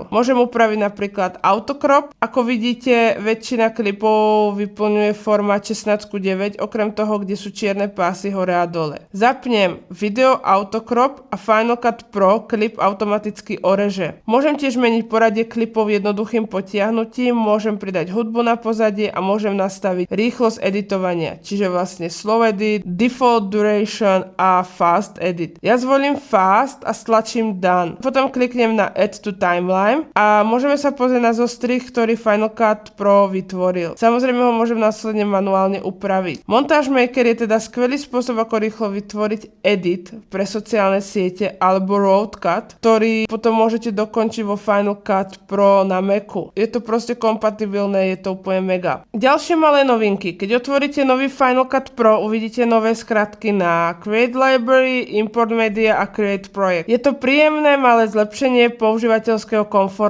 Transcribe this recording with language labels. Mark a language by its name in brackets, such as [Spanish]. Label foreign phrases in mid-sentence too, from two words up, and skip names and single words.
[Slovak] Môžem upraviť napríklad autocrop. Ako vidíte, väčšina klipov vyplňuje formát 16:9, okrem toho, kde sú čierne pásy hore a dole. Zapnem [English] video autocrop [Slovak] a Final Cut Pro klip automaticky oreže. Môžem tiež meniť poradie klipov jednoduchým potiahnutím, môžem pridať hudbu na pozadie a môžem nastaviť rýchlosť editovania, čiže vlastne [English] slow edit, default duration [Slovak] a [English] fast edit. [Slovak] Ja zvolím fast a stlačím done. Potom kliknem na [English] add to timeline [Slovak] a môžeme sa pozrieť na zostrih, ktorý Final Cut Pro vytvoril. Samozrejme ho môžem následne manuálne upraviť. Montage Maker je teda skvelý spôsob, ako rýchlo vytvoriť edit pre sociálne siete alebo [English] road cut, [Slovak] ktorý potom môžete dokončiť vo Final Cut Pro na Macu. Je to proste kompatibilné, je to úplne mega. Ďalšie malé novinky. Keď otvoríte nový Final Cut Pro, uvidíte nové skratky na Create Library, Import Media a Create Project. Je to príjemné malé zlepšenie používateľského komfortu.